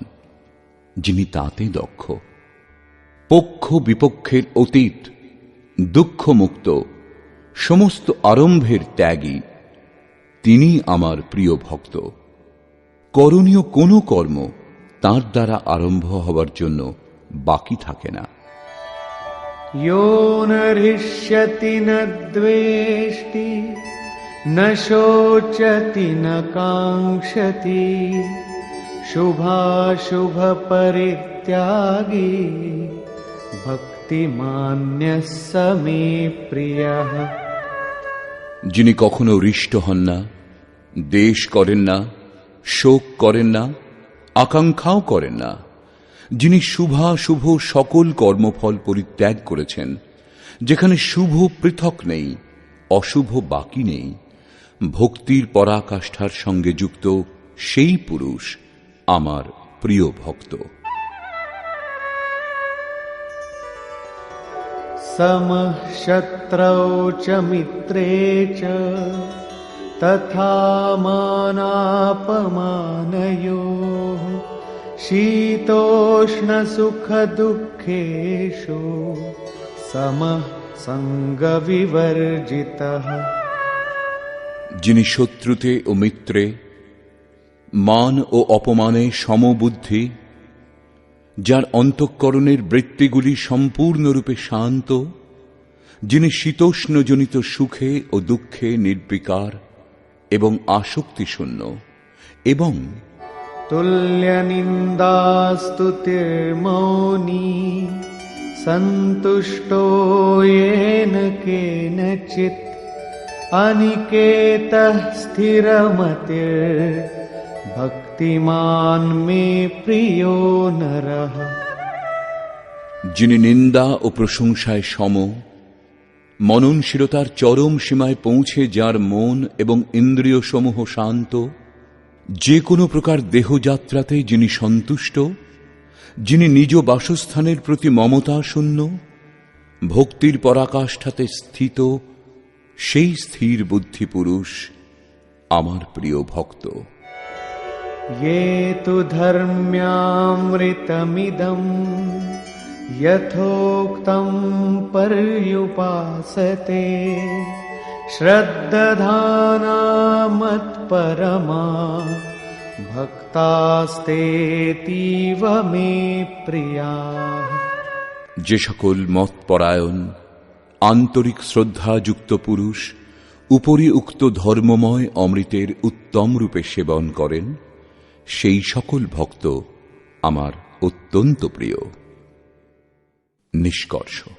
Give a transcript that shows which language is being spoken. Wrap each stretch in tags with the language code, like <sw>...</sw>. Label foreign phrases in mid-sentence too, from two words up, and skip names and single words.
<bn>যিনি তাতে দক্ষ, পক্ষ বিপক্ষের অতীত, দুঃখমুক্ত, সমস্ত আরম্ভের ত্যাগী, তিনি আমার প্রিয় ভক্ত। করণীয় কোনো কর্ম তাঁর দ্বারা আরম্ভ হবার জন্য বাকি থাকে না।</bn> <sa>यो न हृष्यति न द्वेष्टि न शोचति न काङ्क्षति शुभाशुभ परित्यागी भक्तिमान्यः स मे प्रियः।</sa> <bn>যিনি কখনো হৃষ্ট হন না, দ্বেষ করেন না, শোক করেন না, আকাঙ্ক্ষাও করেন না, যিনি শুভাশুভ সকল কর্মফল পরিত্যাগ করেছেন, যেখানে শুভ পৃথক নেই, অশুভ বাকি নেই, ভক্তির পরাকাষ্ঠার সঙ্গে যুক্ত সেই পুরুষ আমার প্রিয় ভক্ত।</bn> <sa>समः शत्रौ च मित्रे च तथा मानापमानयोः शीतोष्णसुखदुःखेषु समः सङ्गविवर्जितः।</sa> <bn>যিনি শত্রুতে ও মিত্রে, মান ও অপমানে সমবুদ্ধি, যার অন্তঃকরণের বৃত্তিগুলি সম্পূর্ণরূপে শান্ত, যিনি শীতোষ্ণজনিত সুখে ও দুঃখে নির্বিকার এবং আসক্তিশূন্য, এবং</bn> <sa>तुल्यनिन्दास्तुतिर्मौनी सन्तुष्टो येन केनचित् अनिकेतः स्थिरमतिर्भक्तिमान् मे प्रियो नरः।</sa> <bn>যিনি নিন্দা ও প্রশংসায় সম, মননশীলতার চরম সীমায় পৌঁছে যার মন এবং ইন্দ্রিয় সমূহ শান্ত, যে কোনো প্রকার দেহযাত্রাতে যিনি সন্তুষ্ট, যিনি নিজ বাসস্থানের প্রতি মমতা শূন্য, ভক্তির পরাকাষ্ঠাতে স্থিত, সেই স্থির বুদ্ধি পুরুষ আমার প্রিয় ভক্ত।</bn> <sa>ये तु धर्म्यामृतमिदं यथोक्तं पर्युपासते श्रद्धाना मत्परमा भक्तास्तेतीव मे प्रियाः।</sa> <bn>যে সকল মতপরায়ণ আন্তরিক শ্রদ্ধাযুক্ত পুরুষ উপরি উক্ত ধর্মময় অমৃতের উত্তম রূপে সেবন করেন, সেই সকল ভক্ত আমার অত্যন্ত প্রিয়। নিষ্কর্ষ।</bn>